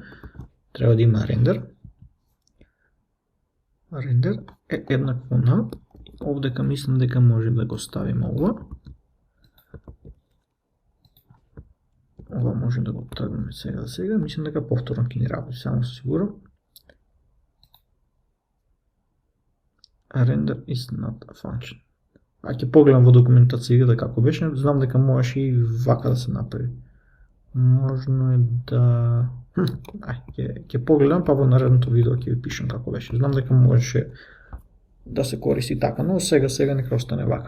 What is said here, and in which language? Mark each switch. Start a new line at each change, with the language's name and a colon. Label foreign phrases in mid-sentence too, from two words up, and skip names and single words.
Macedonian: Треба да има рендер. Рендер е еднакво на овдека, мислам дека може да го ставиме ова. Ова може да го тргнеме сега. Мислам дека повторно ќе ни работи, само се сигурам.
English: Render is not a function.
Macedonian: Ќе погледам во документација како беше, знам дека можеше и вака да се направи. Можно е да... ќе погледам, па во наредното видео ќе ви пишам како беше. Знам дека можеше да се користи така, но сега нека остане вака.